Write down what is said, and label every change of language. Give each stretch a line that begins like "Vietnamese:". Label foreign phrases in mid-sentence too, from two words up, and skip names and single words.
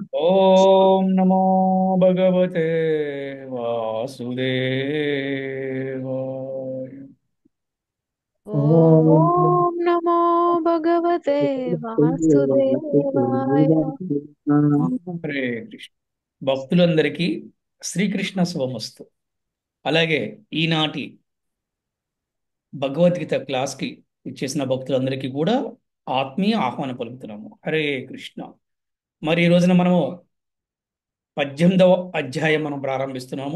Sanskrit: ओम नमो भगवते वासुदेवाय। ॐ ॐ नमो भगवते वासुदेवाय।
Telugu: హరే కృష్ణ భక్తులందరికీ శ్రీకృష్ణ శుభమస్తు. అలాగే ఈనాటి భగవద్గీత క్లాస్కి ఇచ్చేసిన భక్తులందరికీ కూడా ఆత్మీయ ఆహ్వానం పలుకుతున్నాము. హరే కృష్ణ. మరి ఈ రోజున మనము 18వ అధ్యాయం మనం ప్రారంభిస్తున్నాము.